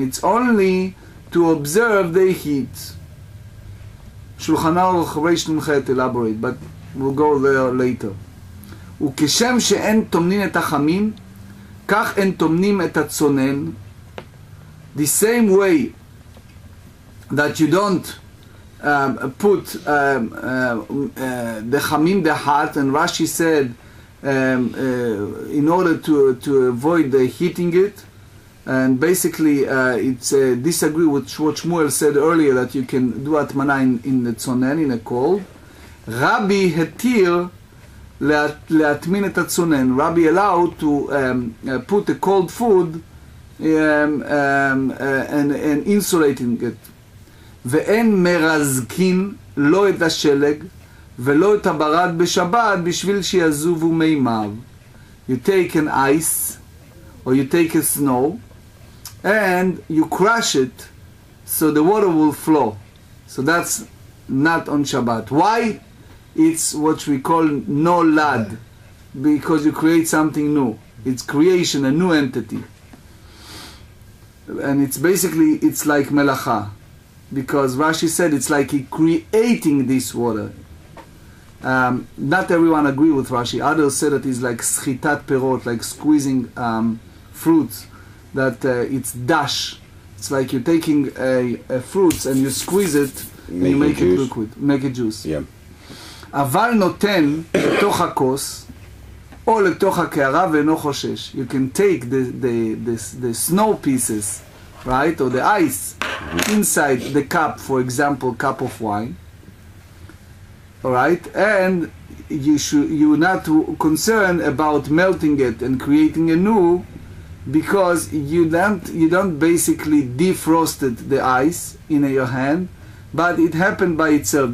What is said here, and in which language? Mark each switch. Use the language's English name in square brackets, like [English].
[English] It's only to observe the heat. Shulchan Aruch Reish Nun-chet elaborate, but we'll go there later. [Hebrew] וכשם שאין טומנים את החמים, כך אין טומנים את הצונן. [English] The same way that you don't put the chamim, the hot, and Rashi said in order to avoid the heating it, and basically it's disagree with what Shmuel said earlier that you can do atmana in the tzonen, in a cold. [Hebrew] Rabbi hetir להתמין את הצונן. [English] Rabbi allowed to put the cold food and insulating it. [Hebrew] ואין מרזקין לא את השלג ולא את הברד בשבת בשביל שיזובו מימיו. [English] You take an ice or you take a snow and you crush it so the water will flow. So that's not on Shabbat. Why? It's what we call no lad, because you create something new. It's creation, a new entity. And it's basically, it's like melacha, because Rashi said it's like he creating this water. Not everyone agree with Rashi. Others say that it's like schitat perot, like squeezing fruits, that it's dash. It's like you're taking a fruits and you squeeze it and you make it liquid, make it juice. Yeah. [Hebrew] אבל נותן לתוך הכוס או לתוך הקערה ואינו חושש. [English] You can take the snow pieces, right, or the ice inside the cup, for example, cup of wine, all right, and you're not concerned about melting it and creating a new, because you don't basically defrosted the ice in your hand, but it happened by itself.